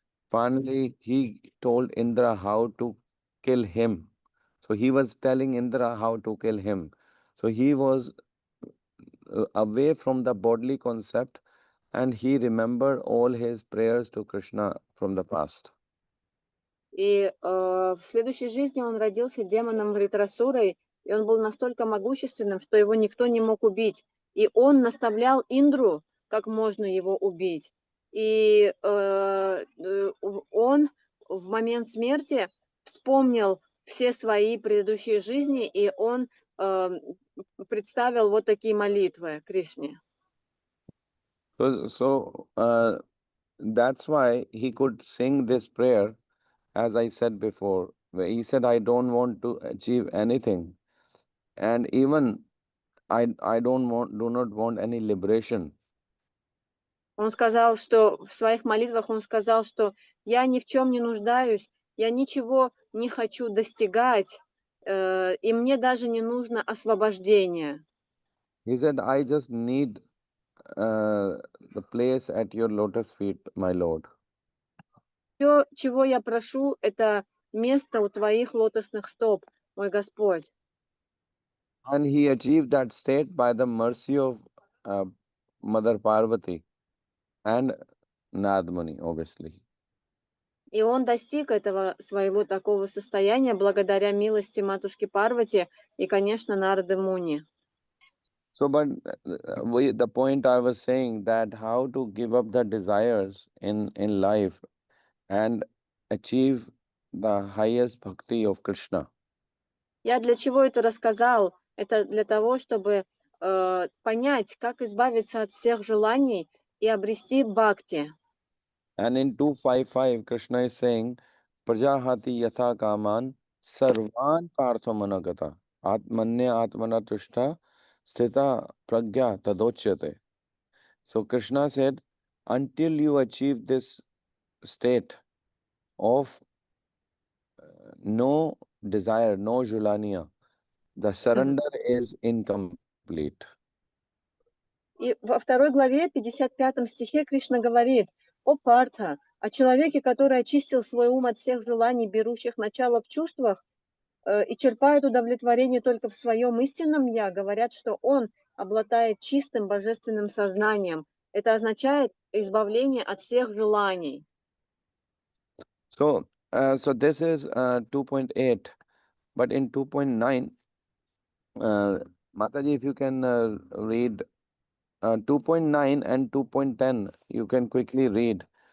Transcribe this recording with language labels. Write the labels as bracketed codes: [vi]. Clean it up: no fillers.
[en] Finally, he told Indra how to kill him. So he was telling Indra how to kill him. So he was away from the bodily concept, and he remembered all his prayers to Krishna from the past. [ru] И, в следующей жизни он родился демоном Вритрасурой, и он был настолько могущественным, что его никто не мог убить. И он наставлял Индру, как можно его убить. И, он в момент смерти вспомнил все свои предыдущие жизни, и он, представил вот такие молитвы Кришне. [en] So that's why he could sing this prayer, as I said before, where he said, I don't want to achieve anything. And even do not want any liberation. [ru] Он сказал, что в своих молитвах он сказал, что я ни в чем не нуждаюсь, я ничего не хочу достигать, и мне даже не нужно освобождение. [en] He said, I just need the place at your lotus feet, my Lord. [ru] Все, чего я прошу, это место у твоих лотосных стоп, мой Господь. [en] And he achieved that state by the mercy of uh, Mother Parvati and Nadmani, obviously. [ru] И он достиг этого своего такого состояния благодаря милости матушки Парвати и, конечно, Нарды Муни. [en] So, but the point I was saying, that how to give up the desires in life and achieve the highest bhakti of Krishna. [ru] Я для чего это рассказал? Это для того, чтобы понять, как избавиться от всех желаний и обрести бхакти. [en] And in 255, Krishna is saying, [sa] Prajahati yatha kaman sarvan parthamanagata atmanya atmana tushta sthita pragya tadochyate. [en] So Krishna said, until you achieve this state of no desire, no julania, the Мгм. surrender is incomplete. [ru] И во второй главе, 55 стихе, Кришна говорит: «О Партха, о человеке, который очистил свой ум от всех желаний, берущих начало в чувствах, и черпает удовлетворение только в своем истинном «я», говорят, что он обладает чистым божественным сознанием». Это означает избавление от всех желаний. [en] So this is 2.8, but in 2.9, Mataji, if you can read 2.9 and 2.10, you can quickly read.